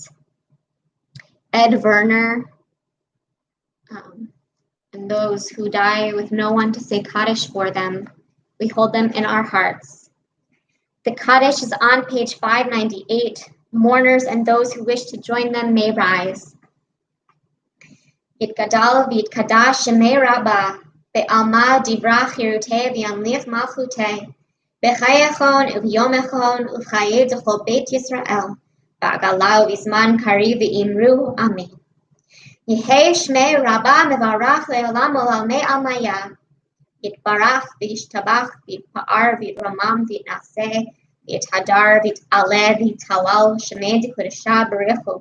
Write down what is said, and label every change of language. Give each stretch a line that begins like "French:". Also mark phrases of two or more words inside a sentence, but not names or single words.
English: Ed Werner, and those who die with no one to say Kaddish for them. We hold them in our hearts. The Kaddish is on page 598. Mourners and those who wish to join them may rise.
Aramaic: יתגדל ויתקדש שמה רבא, בעלמא די ברא כרעותה וימליך מלכותה, בחייכון וביומיכון ובחיי דכל בית ישראל, בעגלא ובזמן קריב ואמרו אמן. יהא שמה רבא מברך לעלם עלמי עלמיא, יתברך וישתבח ויתפאר ויתרומם ויתנשא ויתהדר ויתעלה ויתהלל שמה דקדשא בריך הוא.